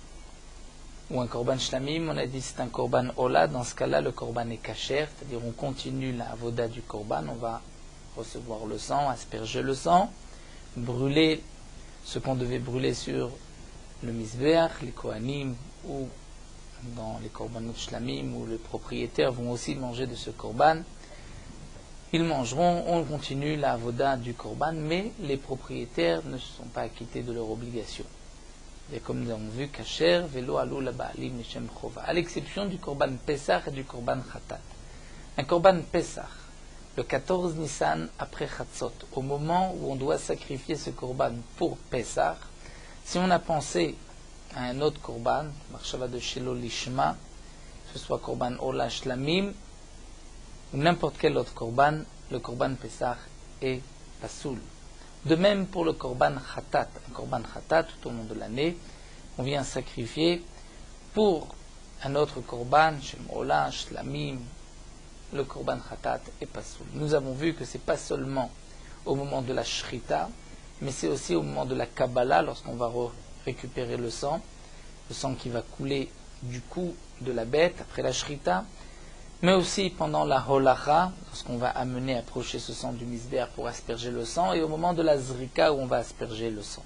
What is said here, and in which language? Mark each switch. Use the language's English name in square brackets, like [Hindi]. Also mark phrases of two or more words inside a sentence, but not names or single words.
[French] Ou un [Hebrew] קרבן שלמים, [French] on a dit c'est un [Hebrew] קרבן עולה, [French] dans ce cas-là le korban est kasher, c'est-à-dire on continue la avoda du korban, on va recevoir le sang, asperger le sang, brûler ce qu'on devait brûler sur le misbeach, les kohanim, ou dans les [Hebrew] קרבנות שלמים, [French] où les propriétaires vont aussi manger de ce korban. Ils mangeront, on continue la avoda du korban, mais les propriétaires ne se sont pas acquittés de leur obligation. Et comme nous avons vu, [Hebrew] כשר ולא עלו לבעלים נישם חובה, [French] à l'exception du [Hebrew] קרבן פסח [French] et du [Hebrew] קרבן חטאת. [French] Un [Hebrew] קרבן פסח, [French] le 14 Nissan après Chatzot, au moment où on doit sacrifier ce korban pour Pesach, si on a pensé à un autre korban, marshava de [Hebrew] שלא לשמה, [French] que ce soit [Hebrew] קרבן עולה שלמים, [French] ou n'importe quel autre korban, le [Hebrew] קרבן פסח [French] est pasoul. De même pour le [Hebrew] קרבן חטאת, [French] un [Hebrew] קרבן חטאת [French] tout au long de l'année, on vient sacrifier pour un autre korban, [Hebrew] שם עולה, [French] Shlamim, le [Hebrew] קרבן חטאת [French] est pasoul. Nous avons vu que ce n'est pas seulement au moment de la Shrita, mais c'est aussi au moment de la Kabbalah, lorsqu'on va récupérer le sang qui va couler du cou de la bête après la Shrita, mais aussi pendant la holacha, lorsqu'on va amener, approcher ce sang du misbéach pour asperger le sang, et au moment de la zrika où on va asperger le sang.